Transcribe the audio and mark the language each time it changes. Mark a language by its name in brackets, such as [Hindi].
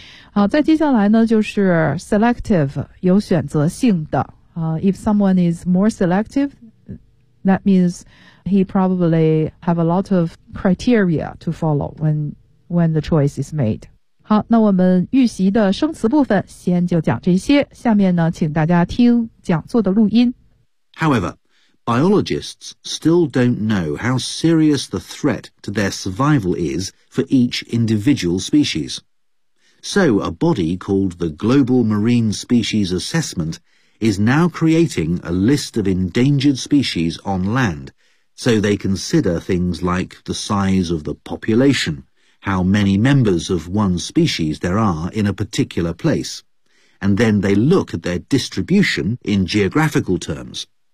[Chinese] 好，再接下来呢就是 [English] selective， [Chinese] 有选择性的啊， [English] if someone is more selective that means he probably have a lot of criteria to follow when the choice is made。 [Chinese] 好，那我们预习的生词部分先就讲这些，下面呢请大家听讲座的录音。 [English] However, biologists still don't know how serious the threat to their survival is for each individual species. So a body called the Global Marine Species Assessment is now creating a list of endangered species on land, so they consider things like the size of the population, how many members of one species there are in a particular place, and then they look at their distribution in geographical terms.